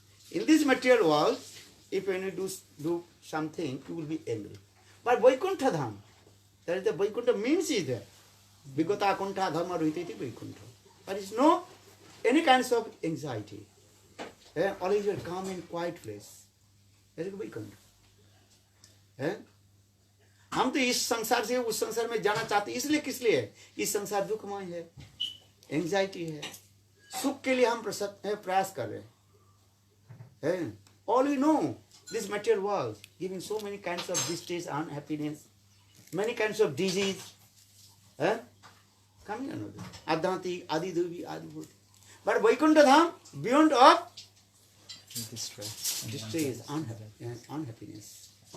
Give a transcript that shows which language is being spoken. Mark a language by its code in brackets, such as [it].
[en] In this material world, if you do something, you will be angry. But Vaikuntha Dham, that is the Vaikuntha means is there. [sa] Vigata Kuntha Dharma Ruhitati Vaikuntha. [en] There is no any kinds of anxiety. Always a calm and quiet place. That is Vaikuntha. [hi] हम तो इस संसार से उस संसार में जाना चाहते हैं, इसलिए किस लिए है? इस संसार दुखमय है, एंजाइटी है, सुख के लिए हम प्रयास कर रहे हैं। [en] All we know, this material world giving so many kinds of distress, unhappiness, many kinds of disease. Coming another. Adhanti, Adi Devi, Adi Bhuti. But Vaikuntha Dham, beyond of distress, unhappiness.